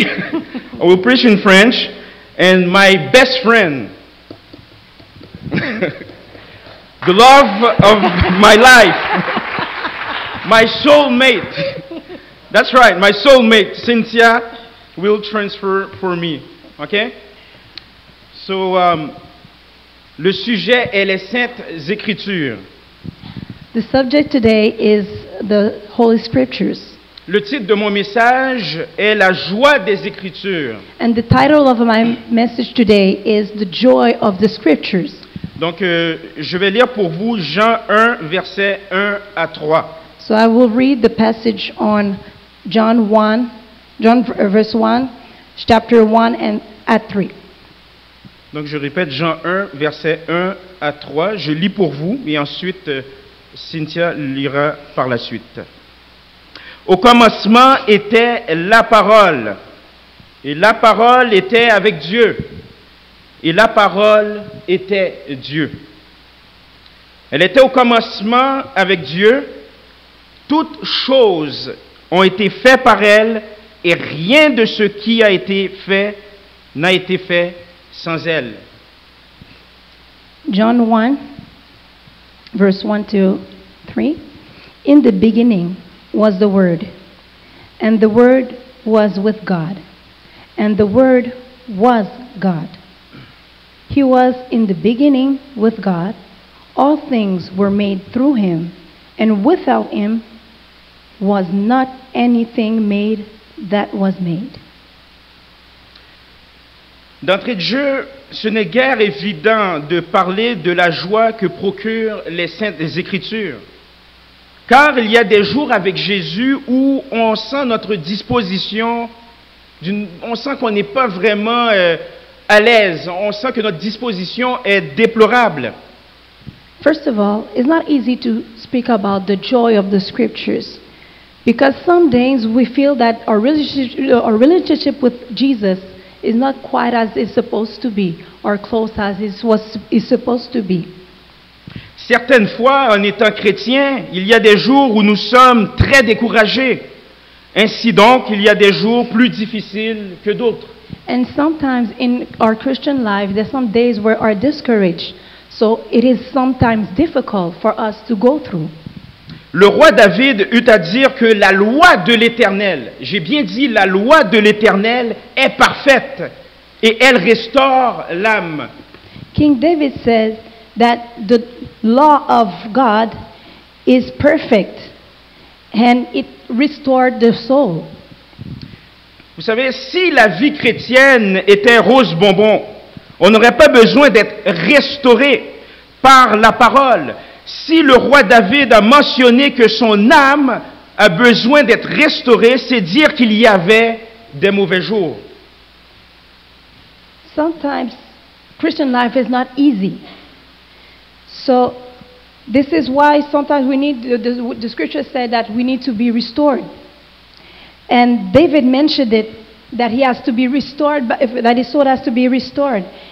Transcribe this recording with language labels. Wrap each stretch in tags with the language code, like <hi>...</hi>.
<en>I will preach in French, and my best friend, the love of my life, my soulmate, that's right, my soulmate, Cynthia, will transfer for me, okay?</en> <fr>So, le sujet est les Saintes Écritures.</fr> <en>The subject today is the Holy Scriptures.</en> <fr>Le titre de mon message est La joie des Écritures.</fr> <en>And the title of my message today is The Joy of the Scriptures.</en> <fr>Donc, je vais lire pour vous Jean 1, versets 1 à 3.</fr> <en>So I will read the passage on John verse 1, chapter 1 and at 3.</en> <fr>Donc, je répète Jean 1, versets 1 à 3. Je lis pour vous et ensuite Cynthia lira par la suite. Au commencement était la parole, et la parole était avec Dieu, et la parole était Dieu. Elle était au commencement avec Dieu. Toutes choses ont été faites par elle, et rien de ce qui a été fait n'a été fait sans elle.</fr> <en>John 1, verse 1 to 3. In the beginning was the Word, and the Word was with God, and the Word was God. He was in the beginning with God. All things were made through him, and without him was not anything made that was made.</en> <fr>D'entrée de jeu, ce n'est guère évident de parler de la joie que procurent les Saintes Écritures. Car il y a des jours avec Jésus où on sent notre disposition, on sent qu'on n'est pas vraiment à l'aise, on sent que notre disposition est déplorable.</fr> <en>First of all, it's not easy to speak about the joy of the Scriptures, because some days we feel that our relationship with Jesus is not quite as it's supposed to be, or close as it's supposed to be.</en> <fr>Certaines fois, en étant chrétien, il y a des jours où nous sommes très découragés. Ainsi donc, il y a des jours plus difficiles que d'autres.</fr> <en>And sometimes in our Christian life, there's some days where we are discouraged. So it is sometimes difficult for us to go through.</en> <fr>Le roi David eut à dire que la loi de l'Éternel, j'ai bien dit la loi de l'Éternel est parfaite et elle restaure l'âme.</fr> <en>King David says that the law of God is perfect and it restored the soul.</en> <fr>Vous savez, si la vie chrétienne était rose bonbon, on n'aurait pas besoin d'être restauré par la parole. Si le roi David a mentionné que son âme a besoin d'être restaurée, c'est dire qu'il y avait des mauvais jours.</fr> <en>Sometimes Christian life is not easy. So this is why sometimes we need, the scripture said that we need to be restored. And David mentioned it, that he has to be restored, that his soul has to be restored.</en>